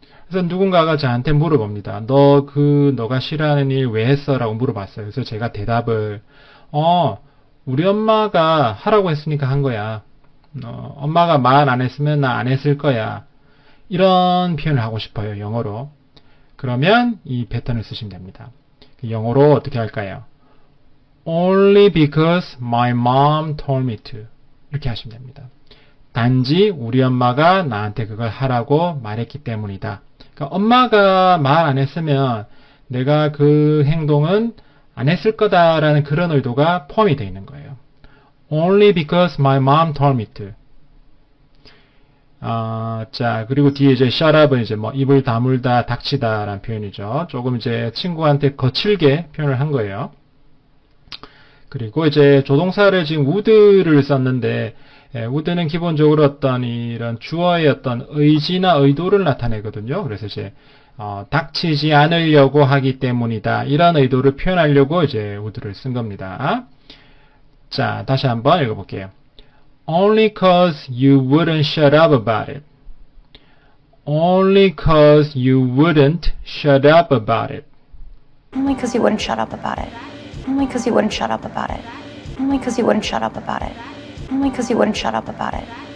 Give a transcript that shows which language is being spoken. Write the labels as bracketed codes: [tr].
[ko] 그래서 누군가가 저한테 물어봅니다. 너가 싫어하는 일 왜 했어? 라고 물어봤어요. 그래서 제가 대답을 우리 엄마가 하라고 했으니까 한 거야. 엄마가 말 안 했으면 나 안 했을 거야. 이런 표현을 하고 싶어요. 영어로. 그러면 이 패턴을 쓰시면 됩니다. 영어로 어떻게 할까요? [en] Only because my mom told me to. [ko] 이렇게 하시면 됩니다. 단지 우리 엄마가 나한테 그걸 하라고 말했기 때문이다. 그러니까 엄마가 말 안 했으면 내가 그 행동은 안 했을 거다라는 그런 의도가 포함이 되어 있는 거예요. [en] Only because my mom told me to. [ko] 자, 그리고 뒤에 이제 [en] shut up [ko] 은 이제 입을 다물다, 닥치다 라는 표현이죠. 조금 이제 친구한테 거칠게 표현을 한 거예요. 그리고 이제 조동사를 지금 would를 썼는데, would는 기본적으로 어떤 이런 주어의 어떤 의지나 의도를 나타내거든요. 그래서 이제, 닥치지 않으려고 하기 때문이다. 이런 의도를 표현하려고 이제 would를 쓴 겁니다. 자, 다시 한번 읽어볼게요. [en] Only cause you wouldn't shut up about it. Only cause you wouldn't shut up about it. Only because you wouldn't shut up about it. Only because you wouldn't shut up about it. Only because you wouldn't shut up about it. Only because you wouldn't shut up about it.